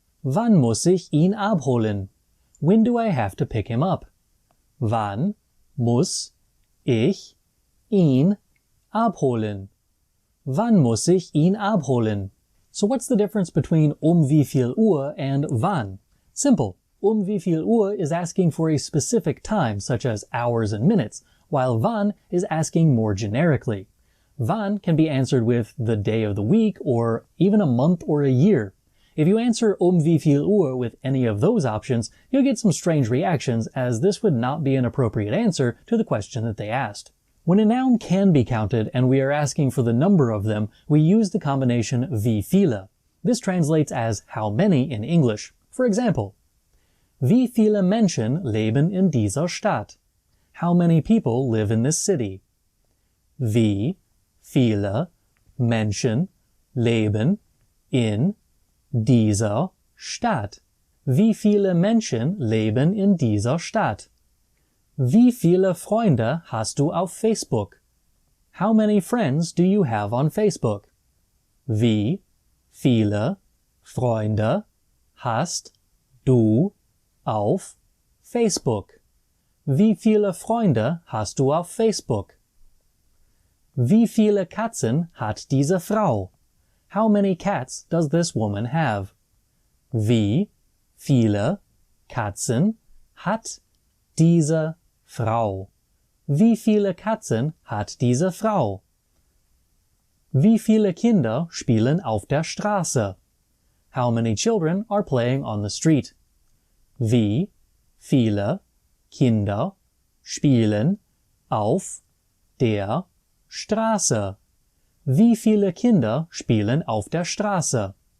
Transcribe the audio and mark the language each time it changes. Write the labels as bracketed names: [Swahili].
[German] Wann muss ich ihn abholen? [English] When do I have to pick him up? [German] Wann muss ich ihn abholen? Wann muss ich ihn abholen? [English] So what's the difference between wie viel Uhr and wann? Simple. Wie viel Uhr is asking for a specific time, such as hours and minutes, while wann is asking more generically. Wann can be answered with the day of the week or even a month or a year. If you answer wie viel Uhr with any of those options, you'll get some strange reactions, as this would not be an appropriate answer to the question that they asked. When a noun can be counted and we are asking for the number of them, we use the combination wie viele. This translates as how many in English. For example, [German] wie viele Menschen leben in dieser Stadt? [English] How many people live in this city? [German] Wie viele Menschen leben in dieser Stadt? Wie viele Menschen leben in dieser Stadt? Wie viele Freunde hast du auf Facebook? [English] How many friends do you have on Facebook? [German] Wie viele Freunde hast du auf Facebook? Wie viele Freunde hast du auf Facebook? Wie viele Katzen hat diese Frau? [English] How many cats does this woman have? [German] Wie viele Katzen hat diese Frau? Wie viele Katzen hat diese Frau? Wie viele Kinder spielen auf der Straße? [English] How many children are playing on the street? [German] Wie viele Kinder spielen auf der Straße? Wie viele Kinder spielen auf der Straße?